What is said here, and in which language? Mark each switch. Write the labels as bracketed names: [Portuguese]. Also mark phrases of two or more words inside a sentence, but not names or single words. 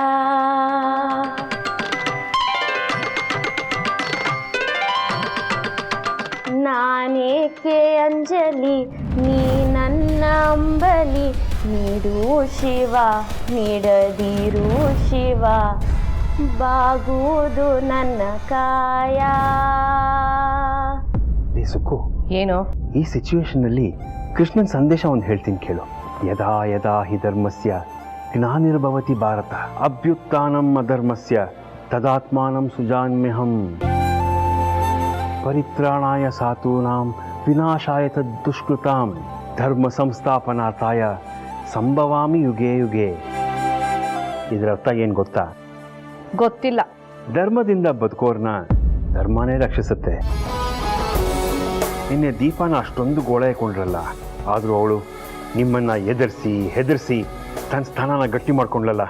[Kannada] ನಾನೇಕೆ ಅಂಜಲಿ ನೀ ನನ್ನ ಅಂಬಲಿ, ನೀಡು ಶಿವ ನೀಡದಿರು ಶಿವ, ಬಾಗುವುದು ನನ್ನ ಕಾಯ. ಸುಕ್ಕು, ಏನು ಈ ಸಿಚುವೇಶನ್ನಲ್ಲಿ ಕೃಷ್ಣನ್ ಸಂದೇಶ ಒಂದು ಹೇಳ್ತೀನಿ ಕೇಳು. [Sanskrit] ಯದಾ ಯದಾ ಹಿ ಧರ್ಮಸ್ಯ ಗ್ಲಾನಿರ್ಭವತಿ ಭಾರತ ಅಭ್ಯುತ್ಥಾನಂ ಅಧರ್ಮಸ್ಯ ತದಾತ್ಮಾನಂ ಸುಜಾಮ್ಯಹಂ ಪರಿತ್ರಾಣಾಯ ಸಾಧೂನಾಂ ವಿನಾಶಾಯ ತದ್ದುಷ್ಕೃತಾಂ ಧರ್ಮ ಸಂಸ್ಥಾಪನಾರ್ಥಾಯ ಸಂಭವಾಮಿ ಯುಗೆ ಯುಗೆ. [Kannada] ಇದರ ಅರ್ಥ ಏನು ಗೊತ್ತಾ? ಗೊತ್ತಿಲ್ಲ. ಧರ್ಮದಿಂದ ಬದುಕೋರ್ನ ಧರ್ಮನೇ ರಕ್ಷಿಸುತ್ತೆ. ನಿನ್ನೆ ದೀಪನ ಅಷ್ಟೊಂದು ಗೋಳಾಯ್ಕೊಂಡ್ರಲ್ಲ, ಆದರೂ ಅವಳು ನಿಮ್ಮನ್ನ ಹೆದರ್ಸಿ ತನ್ನ ಸ್ಥಾನನ ಗಟ್ಟಿ ಮಾಡ್ಕೊಂಡ್ಲಲ್ಲ.